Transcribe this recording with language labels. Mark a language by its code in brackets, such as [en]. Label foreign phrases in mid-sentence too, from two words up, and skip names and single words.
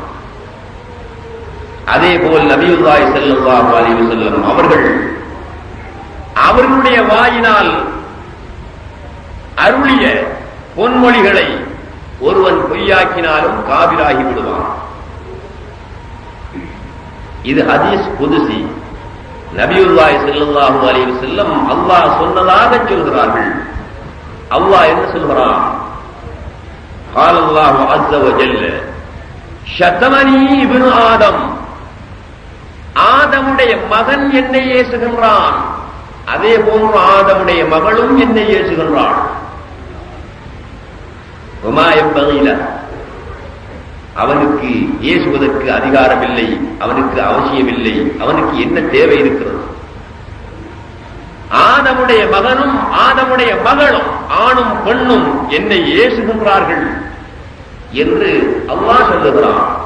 [ta] அதேபோல் [ar] نبي الله صلى الله عليه وسلم [ta] அவர்களுடைய வாயினால் அருளிய பொன்மொழிகளை ஒருவன் பொய்யாக்கினாலும் காபிராகி விடுவான். இது [ar] حديث قدسي. نبي الله صلى الله عليه وسلم [ta] அல்லாஹ் சொன்னதாக சொல்கிறார்கள். அல்லாஹ் என்ன சொல்கிறான்? [ar] قال الله عز وجل شتمني ابن آدم. [ta] ஆதமுடைய மகன் என்னை ஏசுகின்றான், அதே போன்று ஆதமுடைய மகளும் என்னை ஏசுகின்றாள். [ar] وما ينبغي له. [ta] அவனுக்கு ஏசுவதற்கு அதிகாரமில்லை, அவனுக்கு அவசியமில்லை. அவனுக்கு என்ன தேவை இருக்கிறது? ஆதமுடைய மகனும் ஆதமுடைய மகளும் ஆணும் பெண்ணும் என்னை ஏசுகின்றார்கள் என்று அல்லாஹ் சொல்லுகிறான்.